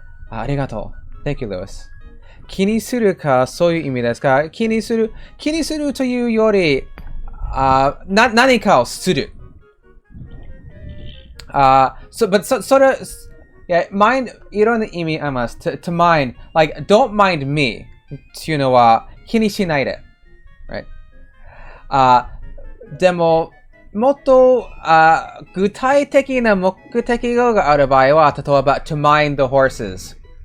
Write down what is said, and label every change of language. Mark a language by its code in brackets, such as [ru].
[ja] ありがとう。 [en] Thank you, Lewis. [ja] 気にするか、そういう意味ですか？気にするというより、何かをする。それ、yeah, mind いろんな意味あります。 to mind, like, [en] don't mind me [ja] っていうのは気にしないで。 [en] Right? [ja] でも、もっと具体的な目的がある場合は、例えば [en] to mind the horses。